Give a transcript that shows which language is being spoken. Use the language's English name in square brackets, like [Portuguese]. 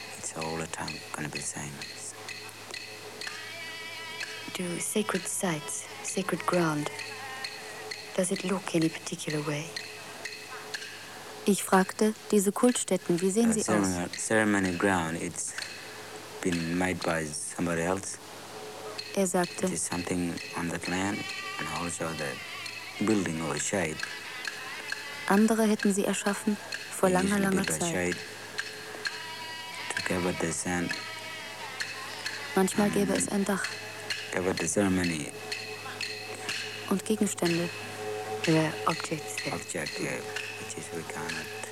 [English] It's all the time going to be the same. Do sacred sites, sacred ground, does it look any particular way? [German] Ich fragte, diese Kultstätten, wie sehen sie aus? [English] Ceremony ground, it's been made by somebody else. [German] Er sagte, [English] it is something on that land and also the building or shade. [German] Andere hätten sie erschaffen vor langer, langer Zeit. [English] To cover the sand. [German] Manchmal gäbe es ein Dach. [English] Cover the ceremony. [German] Und Gegenstände. [English] The objects. Yeah. Object, yeah. Which is we cannot.